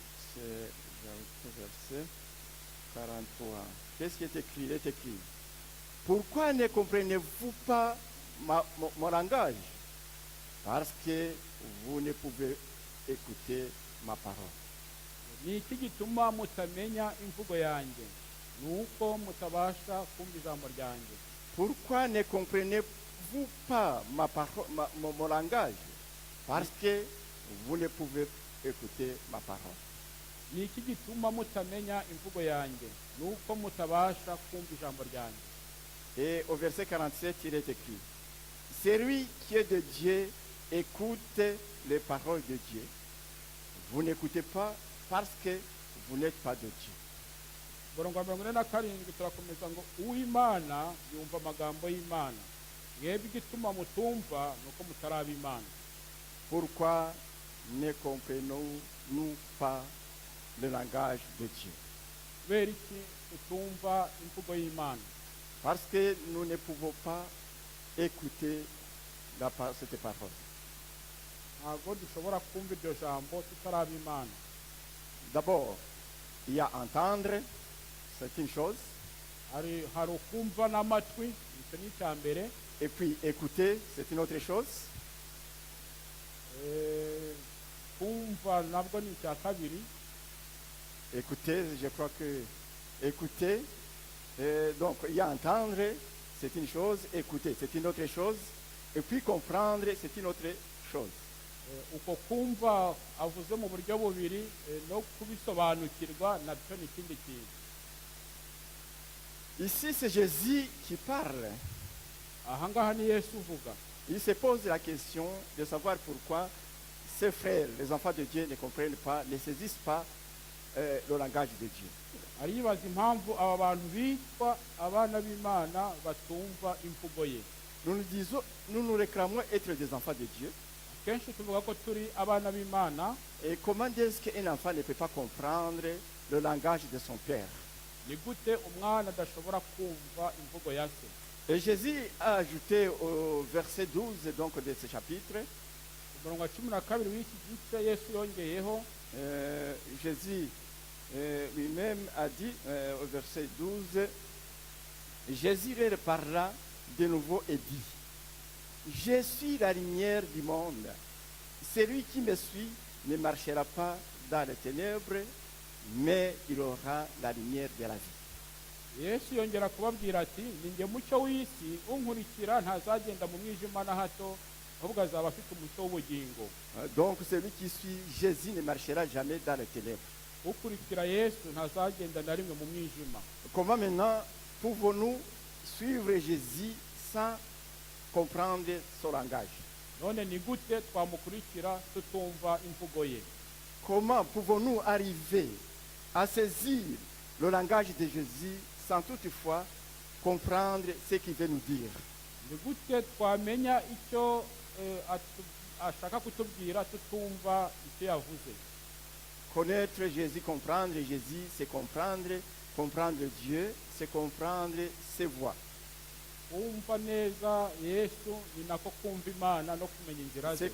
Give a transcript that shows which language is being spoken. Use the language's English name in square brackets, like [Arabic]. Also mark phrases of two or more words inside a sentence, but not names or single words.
[French] Jean 8, verset 43. Qu'est-ce qui est écrit? Il est écrit: pourquoi ne comprenez-vous pas mon langage? Parce que vous ne pouvez écouter ma parole. [Kinyarwanda] Ni iki gituma mutamenya imvugo yanjye? Nuko mutabasha kumva ijambo ryanjye. [French] Pourquoi ne comprenez-vous pas mon langage? Parce que vous ne pouvez écouter ma parole. [Kinyarwanda] Ni iki gituma mutamenya imvugo yanjye? Nuko mutabasha kumva ijambo ryanjye. [French] Et au verset 47, il est écrit: celui qui est de Dieu écoute les paroles de Dieu. Vous n'écoutez pas parce que vous n'êtes pas de Dieu. [Kinyarwanda] Umurongo wa 47 turakomeza ngo uw'Imana yumva amagambo y'Imana. Mwebwe igituma mutumva nuko mutaraba Imana. [French] Pourquoi ne comprenons-nous pas le langage de Dieu? [Kinyarwanda] Kubera iki tutumva imvugo y'Imana? [French] Parce que nous ne pouvons pas écouter cette parole. [Kinyarwanda] Ntabwo dushobora kumva iryo jambo tutaraba Imana. [French] D'abord, il y a entendre, c'est une chose. [Kinyarwanda] Hari ukumva n'amatwi, icyo ni icya mbere. [French] Et puis écouter, c'est une autre chose. [Kinyarwanda] Kumva nabwo ni icya kabiri. [French] Écouter, je crois que écouter, donc il y a entendre, c'est une chose, écouter, c'est une autre chose, et puis comprendre, c'est une autre chose. [Kinyarwanda] Uko kumva avuze mu buryo bubiri no kubisobanukirwa nabyo ni ikindi kintu. [French] Ici, c'est Jésus qui parle. [Kinyarwanda] Ahangaha ni Yesu uvuga. [French] Il se pose la question de savoir pourquoi ses frères, les enfants de Dieu, ne comprennent pas, ne saisissent pas le langage de Dieu. [Kinyarwanda] Aribaza impamvu aba bantu bitwa abana b'Imana batumva imvugo ye. [French] Nous nous réclamons être des enfants de Dieu. [Kinyarwanda] Kenshi tuvuga ko turi abana b'Imana. [French] Et comment est-ce qu'un enfant ne peut pas comprendre le langage de son père? [Kinyarwanda] Ni gute umwana adashobora kumva imvugo ya se? [French] Et Jésus a ajouté au verset 12 donc, de ce chapitre, [Kinyarwanda] umurongo wa 12 w'iki gice Yesu yongeyeho, [French] Jésus lui-même a dit au verset 12, Jésus leur parla de nouveau et dit: je suis la lumière du monde. Celui qui me suit ne marchera pas dans les ténèbres, mais il aura la lumière de la vie. [Kinyarwanda] Yesu yongera kubabwira ati: ninjye mucyo w'isi, unkurikira ntazagenda mu mwijima na hato, ahubwo azaba afite umucyo w'ubugingo. [French] Donc celui qui suit Jésus ne marchera jamais dans les ténèbres. [Kinyarwanda] ukurikira yesu ntazagenda na rimwe mu mwijima. [French] Comment maintenant pouvons-nous suivre Jésus sans comprendre son langage? [Kinyarwanda] none ni gute twamukurikira tutumva imvugo ye? [French] Comment pouvons-nous arriver à saisir le langage de Jésus sans toutefois comprendre ce qu'il veut nous dire? [Kinyarwanda] ni gute twamenya icyo ashaka kutubwira tutumva icyo yavuze? [French] Connaître Jésus, comprendre Jésus, c'est comprendre Dieu, c'est comprendre ses voies. [Kinyarwanda] kumva neza yesu ni nako kumva imana no kumenya inzira ze.